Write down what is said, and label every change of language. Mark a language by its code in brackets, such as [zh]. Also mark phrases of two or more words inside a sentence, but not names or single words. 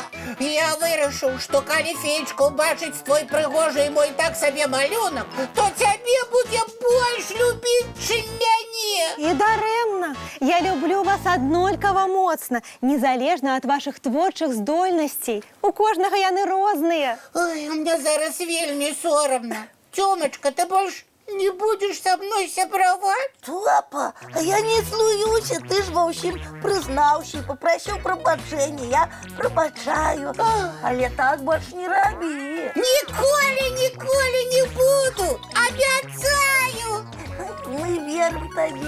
[be] Я вырашыў, што калі Феечка ўбачыць твой прыгожы і мой так сабе малюнак, то цябе будзе больш любіць, чым мяне. І дарэмна. Я люблю вас аднолькава моцна, незалежна ад вашых творчых здольнасцей. У кожнага яны розныя. Ой, мне зараз вельмі сорамна. Тёмачка, ты больш [ru] не будешь со мной [be] сябраваць? Топа, я не злуюся, ты ж ва ўсім прызнаўся і папрасіў прабачэння. Я прабачаю, але так больш не рабі. Ніколі не буду, абяцаю. Мы верым табе.